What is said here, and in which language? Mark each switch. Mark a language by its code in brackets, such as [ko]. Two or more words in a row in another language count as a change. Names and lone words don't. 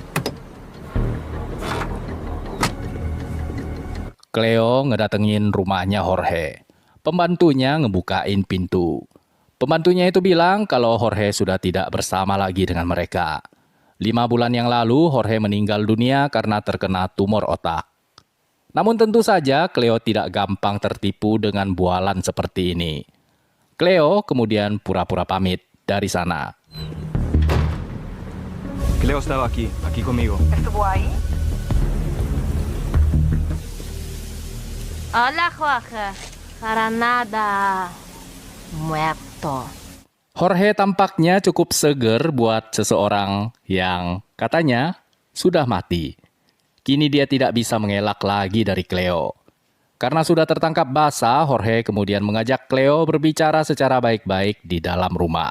[id] Cleo ngedatengin rumahnya Jorge. Pembantunya ngebukain pintu. Pembantunya itu bilang kalau Jorge sudah tidak bersama lagi dengan mereka. 5 bulan yang lalu Jorge meninggal dunia karena terkena tumor otak. Namun tentu saja Cleo tidak gampang tertipu dengan bualan seperti ini. Cleo kemudian pura-pura pamit dari sana. [es] Cleo estaba aquí conmigo. ¿Estuvo ahí? Hola, Jorge. Para nada. Muerto. [id] Jorge tampaknya cukup seger buat seseorang yang katanya sudah mati. Kini dia tidak bisa mengelak lagi dari Cleo. Karena sudah tertangkap basah, Jorge kemudian mengajak Cleo berbicara secara baik-baik di dalam rumah.